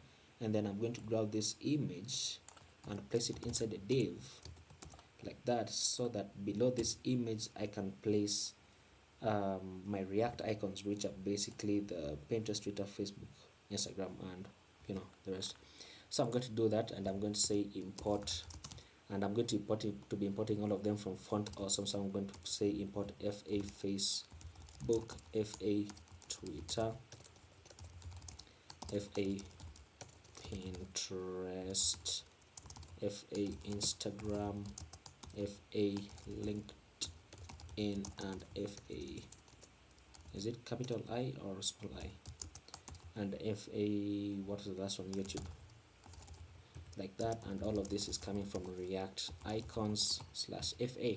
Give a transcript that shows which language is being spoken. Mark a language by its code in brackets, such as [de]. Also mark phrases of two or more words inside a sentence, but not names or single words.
[en] And then I'm going to grab this image and place it inside a div like that, so that below this image I can place my React icons, which are basically the Pinterest, Twitter, Facebook, Instagram, and the rest. So I'm going to do that, and I'm going to say import, and I'm going to be importing all of them from Font Awesome. So I'm going to say import FA Facebook, FA Twitter, FA Pinterest, FA Instagram, FA LinkedIn, and FA, is it capital I or small I? And FA, what is the last one? YouTube. Like that, and all of this is coming from React icons /FA.